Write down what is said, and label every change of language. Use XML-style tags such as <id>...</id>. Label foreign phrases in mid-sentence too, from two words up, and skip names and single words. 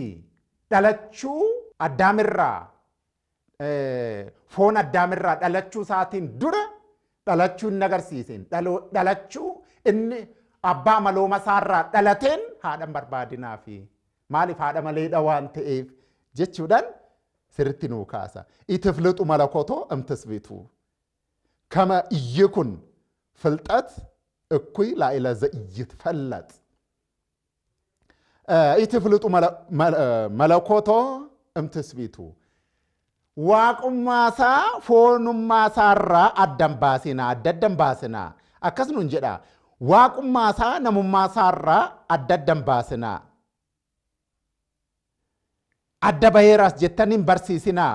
<om>Dhalachuu addaamirraa foon addaamirraa dhalachuu isaatiin dura dhalachuu hin agarsiisin. Dhalachuu inni abbaa amalooma isaarraa dhalateen haadha hin barbaadinaafi. Maaliif haadha maleedha waan ta'eef jechuudhaan sirritti nuu kaasa.</om> <gez>ኢትፍልጡ መለኮቶ እምትስብእቱ ከመ ኢይኩን ፍልጠት እኩይ ላዕለ ዘኢይትፈለጥ ኢትፍልጡ malakotoo እምትስብእቱ</gez> <om>waaqummaa foonummaa isaarraa addan baasinaa. Akkas nuun jedha. Waaqummaa isaa namummaa isaarraa addan baasinaa. Adda baheeraas jettanii hin barsiisinaa.</om>